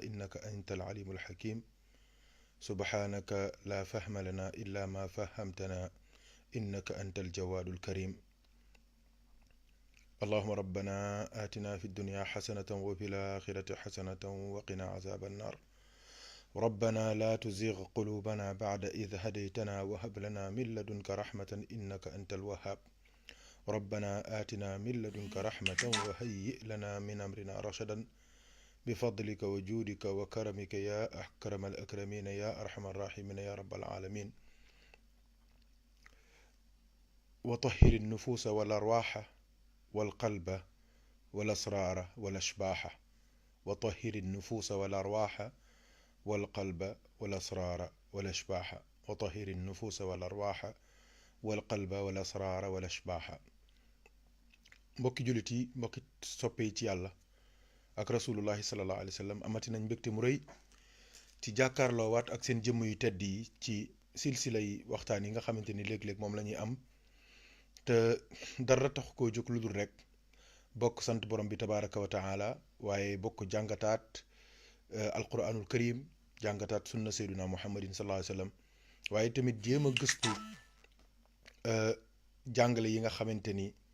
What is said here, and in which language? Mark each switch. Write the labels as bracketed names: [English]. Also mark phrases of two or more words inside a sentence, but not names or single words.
[Arabic] إنك أنت العليم الحكيم سبحانك لا فهم لنا إلا ما فهمتنا إنك أنت الجواد الكريم اللهم ربنا آتنا في الدنيا حسنة وفي الآخرة حسنة وقنا عذاب النار ربنا لا تزغ قلوبنا بعد إذ هديتنا وهب لنا من لدنك رحمة إنك أنت الوهاب ربنا آتنا من لدنك رحمة وهيئ لنا من أمرنا رشدا بفضلك وجودك وكرمك يا أكرم الأكرمين يا أرحم الراحمين يا رب العالمين وطهر النفوس والأرواح والقلب والأسرار والأشباح وطهر النفوس والأرواح والقلب والأسرار والأشباح وطهر النفوس والأرواح والقلب والأسرار والأشباح [Wolof] mbokki jullit yi mbokki soppe yi ci yàlla ak [Arabic] رسول الله صلى الله عليه وسلم [Wolof] amati nañ mbégte mu rëy ci jàkkaarloo waat ak seen jëmm yu tedd yi ci silsila yi waxtaan yi nga xamante ni léeg-léeg moom la ñuy am te dara tax koo jóg lu dul rek bokk sant borom bi [Arabic] تبارك وتعالى [Wolof] waaye bokk jàngataat [Arabic] القرآن الكريم [Wolof] jàngataat sunna [Arabic] سيدنا محمد صلى الله عليه وسلم [Wolof] waaye tamit jéem a gëstu jàngale yi nga xamante ni